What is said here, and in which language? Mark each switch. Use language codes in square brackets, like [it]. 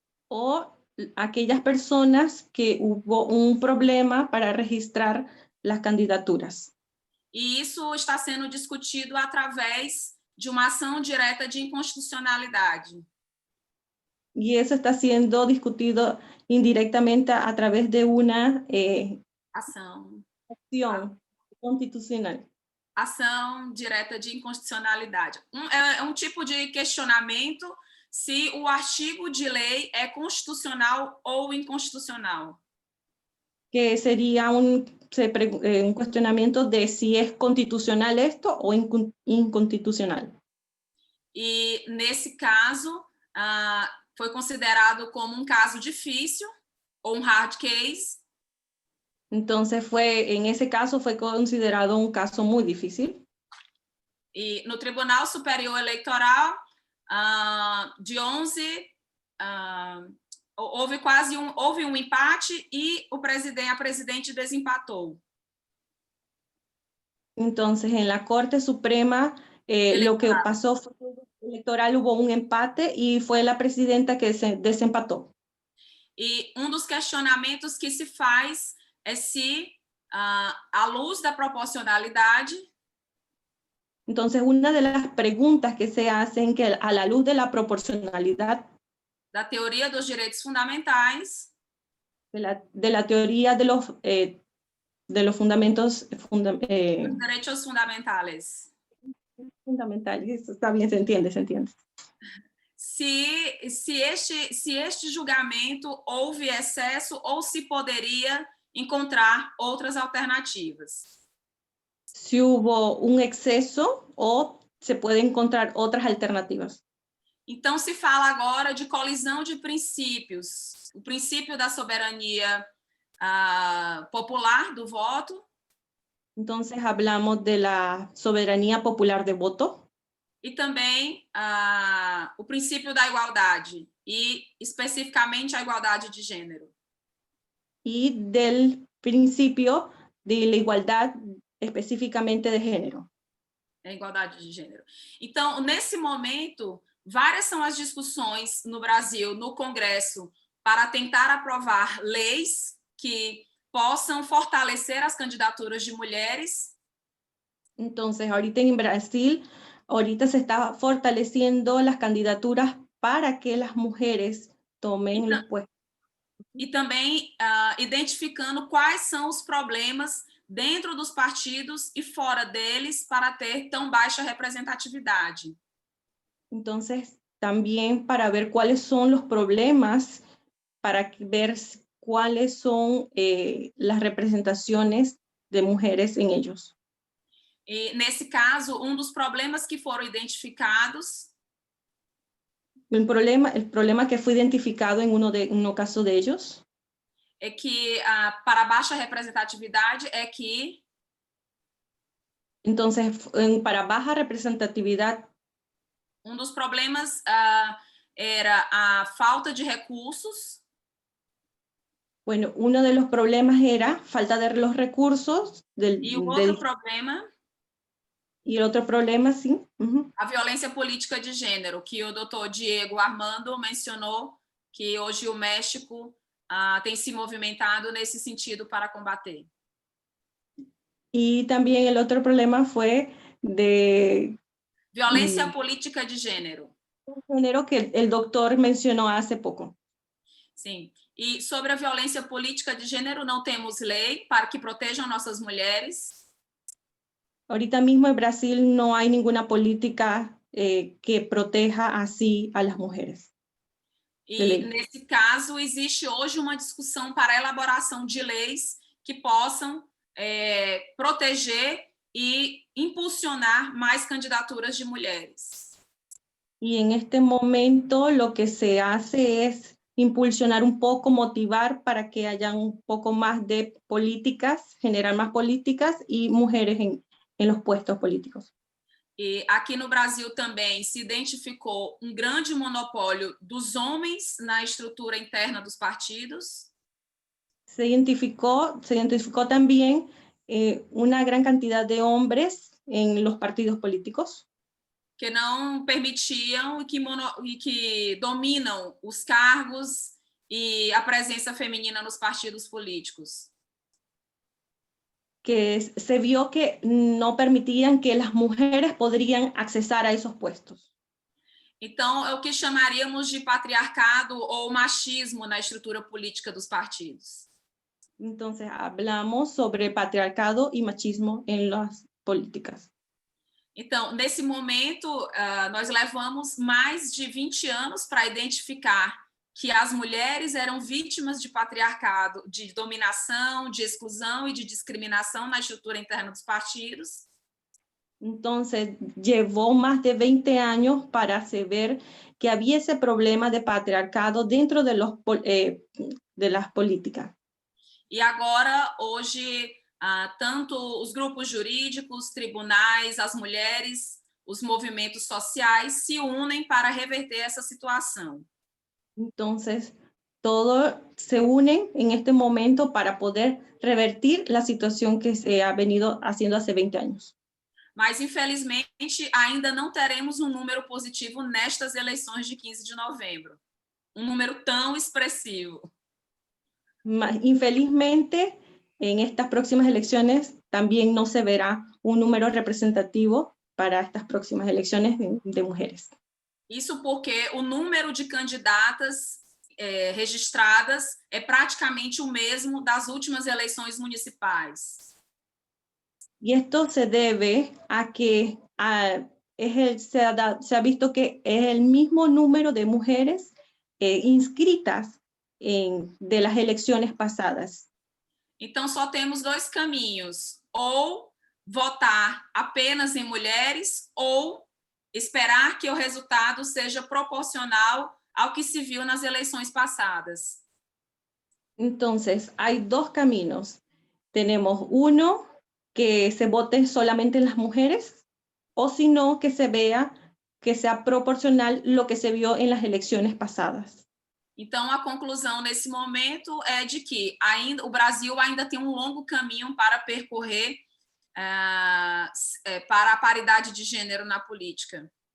[es] O aquellas personas que hubo un problema para registrar las candidaturas. [pt] E isso está sendo discutido através de uma ação direta de inconstitucionalidade. [es] Y eso está siendo discutido indirectamente a través de una [pt] Ação constitucional. Ação direta de inconstitucionalidade. É um tipo de questionamento se o artigo de lei é constitucional ou inconstitucional. [es] Que sería un cuestionamiento de si es constitucional esto o inconstitucional. [pt] E, nesse caso, foi considerado como caso difícil ou hard case. [es] Entonces en ese caso fue considerado un caso muy difícil. [pt] E no Tribunal Superior Eleitoral, de 11, houve um empate e a presidente desempatou. [es] Entonces, en la Corte Suprema, lo que pasó fue que electoral hubo un empate y fue la presidenta que se desempató. [pt] E dos questionamentos que se faz é se, à luz da proporcionalidade, [es] entonces, una de las preguntas que se hacen, que a la luz de la proporcionalidad, [pt] da teoria dos direitos fundamentais, [es] de la teoría de los fundamentos, [pt] dos direitos fundamentales, [es] fundamentales, está bien, se entiende. [pt] Se este julgamento houve excesso ou se poderia encontrar outras alternativas. [es] Si hubo un exceso o se puede encontrar otras alternativas. [pt] Então, se fala agora de colisão de princípios, o princípio da soberania popular do voto. [es] Entonces hablamos de la soberanía popular de voto. [pt] E também o princípio da igualdade, e especificamente a igualdade de gênero. [es] Y del principio de la igualdad específicamente de género. [pt] A igualdade de gênero. Então, nesse momento, várias são as discussões no Brasil, no Congresso, para tentar aprovar leis que possam fortalecer as candidaturas de mulheres. [es] Entonces, ahorita en Brasil, se está fortaleciendo las candidaturas para que las mujeres tomen los puestos. [pt] E também identificando quais são os problemas dentro dos partidos e fora deles para ter tão baixa representatividade. [es] Entonces, también para ver cuáles son los problemas, para ver cuáles son las representaciones de mujeres en ellos. [pt] E, nesse caso, dos problemas que foram identificados... [es] El problema que fue identificado en uno caso de ellos [pt] é que para baixa representatividade é que... [es] Entonces, para baja representatividad, [pt] dos problemas era a falta de recursos. [es] Bueno, uno de los problemas era falta de los recursos. [pt] E o outro problema... [es] Y el otro problema, sí. [pt] A violência política de gênero, que o doutor Diego Armando mencionou, que hoje o México tem se movimentado nesse sentido para combater. [es] Y también el otro problema fue de... [pt] Violência política de gênero. [es] Género que el doctor mencionó hace poco. [pt] Sim. E sobre a violência política de gênero, não temos lei para que protejam nossas mulheres. [es] Ahorita mismo en Brasil no hay ninguna política que proteja así a las mujeres. [pt] E, nesse caso, existe hoje uma discussão para a elaboração de leis que possam proteger e impulsionar mais candidaturas de mulheres. [es] Y en este momento lo que se hace es impulsionar un poco, motivar para que haya un poco más de políticas, generar más políticas y mujeres en los puestos políticos. [pt] E aqui no Brasil também se identificou grande monopólio dos homens na estrutura interna dos partidos. [es] Se identificó también una gran cantidad de hombres en los partidos políticos. [pt] Que não permitiam e que dominam os cargos e a presença feminina nos partidos políticos. [es] Que se vio que no permitían que las mujeres podrían accesar a esos puestos. [pt] Então, é o que chamaríamos de patriarcado ou machismo na estrutura política dos partidos. [es] Entonces, hablamos sobre patriarcado y machismo en las políticas. [pt] Então, nesse momento, nós levamos mais de 20 anos para identificar que as mulheres eram vítimas de patriarcado, de dominação, de exclusão e de discriminação na estrutura interna dos partidos. [es] Entonces, llevó más de 20 años para saber que había ese problema de patriarcado dentro de, de las políticas. [pt] E agora, hoje, tanto os grupos jurídicos, tribunais, as mulheres, os movimentos sociais se unem para reverter essa situação. [es] Entonces, todos se unen en este momento para poder revertir la situación que se ha venido haciendo hace 20 años. [pt] Mas, infelizmente, ainda não teremos um número positivo nestas eleições de 15 de novembro. Um número tão expressivo. [es] Infelizmente, en estas próximas elecciones también no se verá un número representativo para estas próximas elecciones de mujeres. [pt] Isso porque o número de candidatas registradas é praticamente o mesmo das últimas eleições municipais. [es] Y esto se debe a que se ha visto que es el mismo número de mujeres inscritas de las elecciones pasadas. [pt] Então, só temos dois caminhos: ou votar apenas em mulheres, ou esperar que o resultado seja proporcional ao que se viu nas eleições passadas. [es] Entonces, hay dos caminos. Tenemos uno, que se vote solamente en las mujeres, o si no, que se vea que sea proporcional lo que se vio en las elecciones pasadas. [pt] Então, a conclusão nesse momento é de que o Brasil ainda tem um longo caminho para percorrer para a paridade de gênero na política.